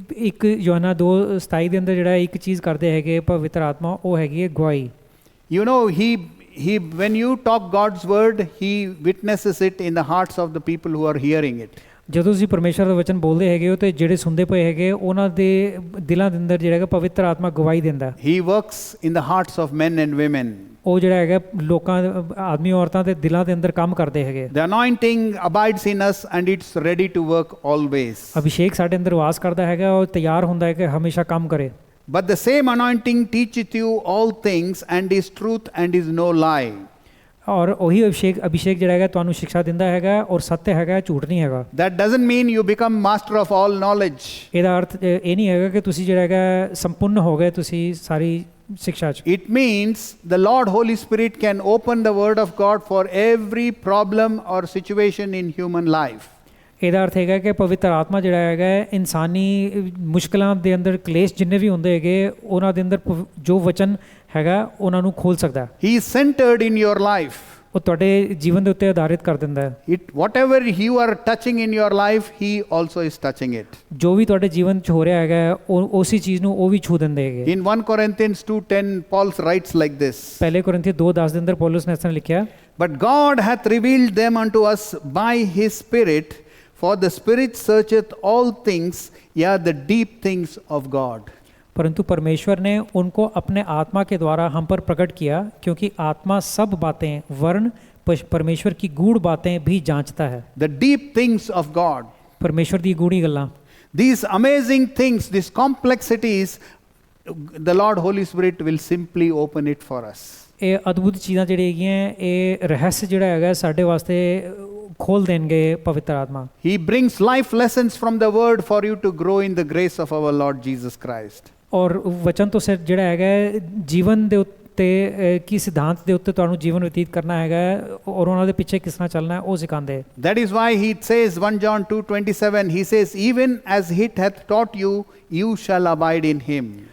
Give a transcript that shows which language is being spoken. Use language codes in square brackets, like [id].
[pa] ਇੱਕ ਯੋਹਨਾ 2:27 ਦੇ ਅੰਦਰ ਜਿਹੜਾ ਇੱਕ ਚੀਜ਼ ਕਰਦੇ ਹੈਗੇ ਪਵਿੱਤਰ ਆਤਮਾ, ਉਹ ਹੈਗੀ ਹੈ ਗਵਾਹੀ। [en] You know, he when you talk God's word, He witnesses it in the hearts of the people who are hearing it. [pa] ਜਦੋਂ ਤੁਸੀਂ ਪਰਮੇਸ਼ਰ ਦਾ ਵਚਨ ਬੋਲਦੇ ਹੈਗੇ ਹੋ ਤੇ ਜਿਹੜੇ ਸੁਣਦੇ ਪਏ ਹੈਗੇ ਉਹਨਾਂ ਦੇ ਦਿਲਾਂ ਦੇ ਅੰਦਰ ਜਿਹੜਾ ਹੈਗਾ ਪਵਿੱਤਰ ਆਤਮਾ ਗਵਾਹੀ ਦਿੰਦਾ। [en] He works in the hearts of men and women. [pa] ਉਹ ਜਿਹੜਾ ਹੈਗਾ ਲੋਕਾਂ ਆਦਮੀ ਔਰਤਾਂ ਦੇ ਦਿਲਾਂ ਦੇ ਅੰਦਰ ਕੰਮ ਕਰਦੇ ਹੈਗੇ। [en] The anointing abides in us and it's ready to work always. [pa] Abhishek ਸਾਡੇ ਅੰਦਰ ਵਾਸ ਕਰਦਾ ਹੈਗਾ, ਉਹ ਤਿਆਰ ਹੁੰਦਾ ਹੈ ਕਿ ਹਮੇਸ਼ਾ ਕੰਮ ਕਰੇ। [en] But the same anointing teacheth you all things and is truth and is no lie. [pa] ਔਰ ਉਹੀ ਅਭਿਸ਼ੇਕ ਜਿਹੜਾ ਹੈਗਾ ਤੁਹਾਨੂੰ ਸਿੱਖਿਆ ਦਿੰਦਾ ਹੈਗਾ ਔਰ ਸੱਤ ਹੈਗਾ, ਝੂਠ ਨਹੀਂ ਹੈਗਾ। [en] That doesn't mean you become master of all knowledge. [pa] ਇਹਦਾ ਅਰਥ ਇਹ ਨਹੀਂ ਹੈਗਾ ਕਿ ਤੁਸੀਂ ਜਿਹੜਾ ਹੈਗਾ ਸੰਪੂਰਨ ਹੋ ਗਏ ਤੁਸੀਂ ਸਾਰੀ ਸਿੱਖਿਆ 'ਚ। [en] It means the Lord Holy Spirit can open the word of God for every problem or situation in human life. [pa] ਇਹਦਾ ਅਰਥ ਹੈਗਾ ਕਿ ਪਵਿੱਤਰ ਆਤਮਾ ਜਿਹੜਾ ਹੈਗਾ ਇਨਸਾਨੀ ਮੁਸ਼ਕਲਾਂ ਦੇ ਅੰਦਰ ਕਲੇਸ਼ ਜਿੰਨੇ ਵੀ ਹੁੰਦੇ ਹੈਗੇ ਉਹਨਾਂ ਦੇ ਅੰਦਰ ਜੋ ਵਚਨ ਹੈਗਾ ਉਹਨਾਂ ਨੂੰ ਖੋਲ ਸਕਦਾ। [en] He is centered in your life. [pa] ਉਹ ਤੁਹਾਡੇ ਜੀਵਨ ਦੇ ਉੱਤੇ ਆਧਾਰਿਤ ਕਰ ਦਿੰਦਾ ਹੈ। [en] Whatever you are touching in your life, He also is touching it. [pa] ਜੋ ਵੀ ਤੁਹਾਡੇ ਜੀਵਨ 'ਚ ਹੋ ਰਿਹਾ ਹੈਗਾ ਉਹ ਉਸੇ ਚੀਜ਼ ਨੂੰ ਉਹ ਵੀ ਛੂ ਦਿੰਦੇ ਹੈਗੇ। [en] In 1 Corinthians 2:10, Paul writes like this. [pa] ਪਹਿਲੇ ਕੋਰਿੰਥੀ 2:10 ਦੇ ਅੰਦਰ ਪੌਲਸ ਨੇ ਇਸ ਤਰ੍ਹਾਂ ਲਿਖਿਆ, [en] But God hath revealed them unto us by His Spirit, for the Spirit searcheth all things, yea, the deep things of God. [hi] परंतु परमेश्वर ने उनको अपने आत्मा के द्वारा हम पर प्रकट किया, क्योंकि आत्मा सब बातें वर्ण परमेश्वर की गूढ़ बातें भी जांचता है। [en] The deep things of God. [pa] परमेश्वर दी गूढ़ी गल्लां, [en] These amazing things, these complexities, the Lord Holy Spirit will simply open it for us. [pa] ਇਹ ਅਦਭੁਤ ਚੀਜ਼ਾਂ ਜਿਹੜੀ ਹੈਗੀਆਂ ਇਹ ਰਹੱਸ ਜਿਹੜਾ ਹੈਗਾ ਸਾਡੇ ਵਾਸਤੇ ਖੋਲ ਦੇਣਗੇ ਪਵਿੱਤਰ ਆਤਮਾ। [en] He brings life lessons from the word for you to grow in the grace of our Lord Jesus Christ. [pa] ਔਰ ਵਚਨ ਤੋਂ ਸਿਰ ਜਿਹੜਾ ਹੈਗਾ ਜੀਵਨ ਦੇ ਤੇ ਕੀ ਸਿਧਾਂਤ ਦੇ ਉੱਤੇ ਤੁਹਾਨੂੰ ਜੀਵਨ ਬਤੀਤ ਕਰਨਾ ਹੈਗਾ ਔਰ ਉਹਨਾਂ ਦੇ ਪਿੱਛੇ ਕਿਸ ਤਰ੍ਹਾਂ ਚੱਲਣਾ ਹੈ ਉਹ ਸਿਖਾਉਂਦੇ। [en] That is why he says 1 John 2:27, he says, even as he hath taught you, you shall abide in him.